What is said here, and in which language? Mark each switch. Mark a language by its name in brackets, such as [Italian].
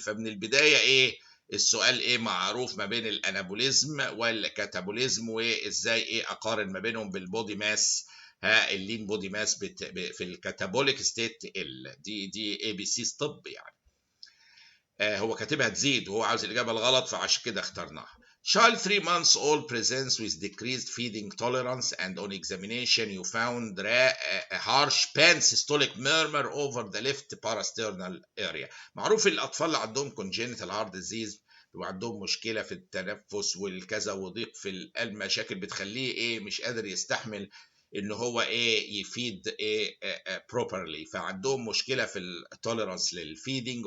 [Arabic] فمن البداية السؤال معروف ما بين الانابوليزم والكاتابوليزم، وازاي اقارن ما بينهم بالبودي ماس. اللين بودي ماس في الكاتابوليك ستيت تقل. دي بي سي طب يعني. هو كاتبها تزيد وهو عاوز الاجابه الغلط، فعشان كده اخترناها. [English] Child 3 months old presents with decreased feeding tolerance and on examination you found a harsh pansystolic murmur over the left parasternal area. [Arabic] معروف الأطفال اللي عندهم [English] congenital heart disease [Arabic] وعندهم مشكلة في التنفس والكذا وضيق في القلب، مشاكل بتخليه مش قادر يستحمل ان هو يفيد بروبرلي، فعندهم مشكله في التوليرانس للفيدنج.